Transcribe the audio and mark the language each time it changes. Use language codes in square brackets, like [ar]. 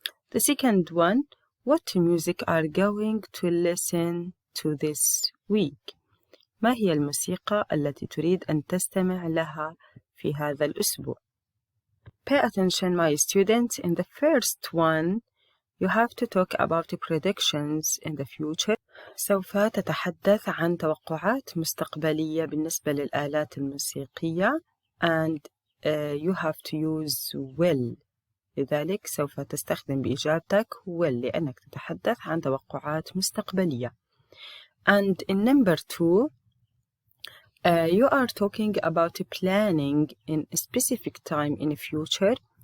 [en] The second one, what music are going to listen to this week? [ar] ما هي الموسيقى التي تريد أن تستمع لها في هذا الأسبوع؟ [en] Pay attention, my students. In the first one, you have to talk about the predictions in the future. [ar] سوف تتحدث عن توقعات مستقبلية بالنسبة للآلات الموسيقية [en] and you have to use will. [ar] لذلك سوف تستخدم بإجابتك will لأنك تتحدث عن توقعات مستقبلية. [en] And in number 2, you are talking about planning in a specific time in the future.